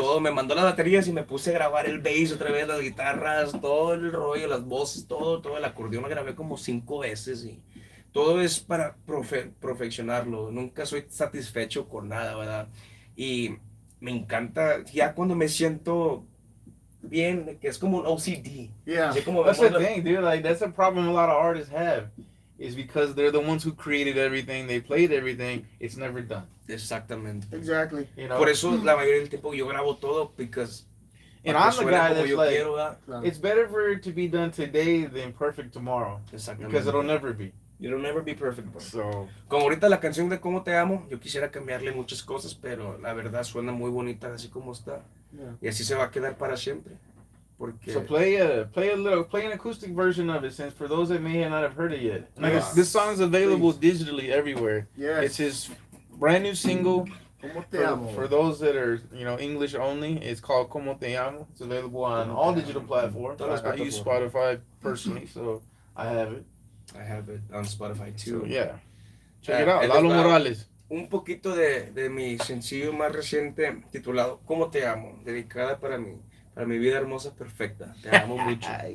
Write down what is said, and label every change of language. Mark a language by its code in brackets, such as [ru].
[es] todo, me mandó las baterías y me puse a grabar el bass otra vez, las guitarras, todo el rollo, las voces, todo el acordeón lo grabé como 5 veces y todo es para perfeccionarlo. Nunca soy satisfecho con nada, ¿verdad? Y me encanta, ya cuando me siento bien, que es como un OCD. [en] Yeah. [es] Así como [en] That's the thing, dude. Like, that's a problem a lot of artists have. Is because they're the ones who created everything, they played everything, it's never done. [es] Exactamente. [en] Exactly. You know? [es] Por eso la mayoría del tiempo yo grabo todo, [en] because and I'm the guy that's like, [es] quiero, [en] it's better for it to be done today than perfect tomorrow. Because it'll never be. It'll never be perfect, bro. So, [es] como ahorita la canción de Cómo Te Amo, yo quisiera cambiarle muchas cosas, pero la verdad suena muy bonita así como está. [en] Yeah. [es] Y así se va a quedar para siempre. Porque [en] so play an acoustic version of it, since for those that may not have heard it yet. Like, this song's available digitally everywhere. Yes. It's his brand new single. [es] ¿Cómo te amo? [en] For those that are, English only, it's called Como Te Amo. It's available on all digital platforms. I use Spotify personally, so I have it. I have it on Spotify too. So, yeah. Check it out. Lalo Morales. [es] Un poquito de mi sencillo más reciente titulado Cómo Te Amo, dedicada para mi vida hermosa perfecta. Te amo mucho.